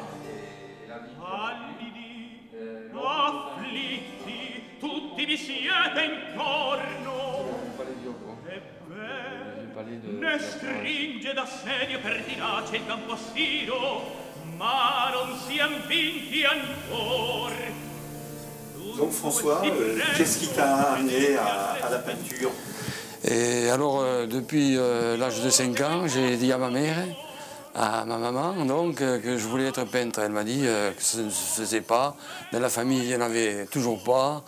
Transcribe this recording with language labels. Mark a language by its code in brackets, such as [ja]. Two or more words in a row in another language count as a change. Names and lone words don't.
[it] Pallidi, afflitti, tutti vi siete intorno. Ebbene, ne stringe d'assedio pertinace il campo a stiro, ma non sian vinti ancor. [fr] Donc François, qu'est-ce qui t'a amené à la peinture? Et alors, depuis l'âge de 5 ans, j'ai dit à ma mère, à ma maman, donc, que je voulais être peintre. Elle m'a dit que ça ne se faisait pas. Dans la famille, il n'y en avait toujours pas.